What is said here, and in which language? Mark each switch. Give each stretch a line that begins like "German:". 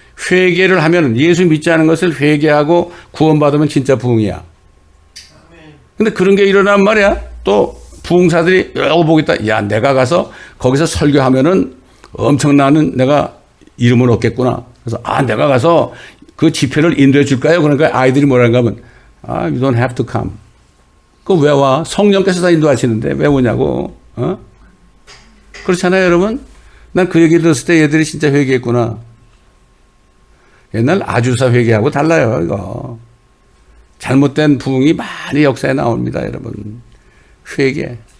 Korean: 회개를 하면 예수 믿지 않은 것을 회개하고 구원받으면 진짜 부흥이야. 근데 그런 게 일어난 말이야. 또 부흥사들이 여기 보겠다. 야, 내가 가서 거기서 설교하면은 엄청나는 내가 이름을 얻겠구나. 그래서 내가 가서 그 집회를 인도해 줄까요? 그러니까 아이들이 뭐라는가 하면
English: you don't have to come.
Korean: 그거 왜 와? 성령께서 다 인도하시는데 왜 오냐고. 그렇잖아요, 여러분? 난 그 얘기를 들었을 때 얘들이 진짜 회개했구나. 옛날 아주사 회개하고 달라요, 이거. 잘못된 부흥이 많이 역사에 나옵니다, 여러분. 회개.